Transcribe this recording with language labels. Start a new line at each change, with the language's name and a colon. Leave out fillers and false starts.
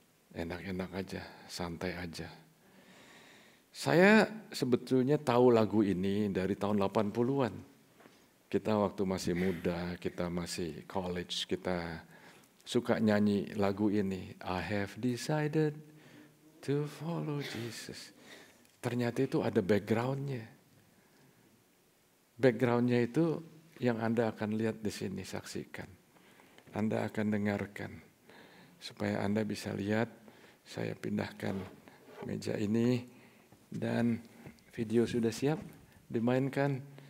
Indonesian: Enak-enak aja, santai aja. Saya sebetulnya tahu lagu ini dari tahun 80-an. Kita waktu masih muda, kita masih college, kita suka nyanyi lagu ini.
English: I have decided to follow Jesus.
Indonesian: Ternyata itu ada backgroundnya. Backgroundnya itu yang Anda akan lihat di sini, saksikan. Anda akan dengarkan. Supaya Anda bisa lihat, saya pindahkan meja ini dan video sudah siap dimainkan.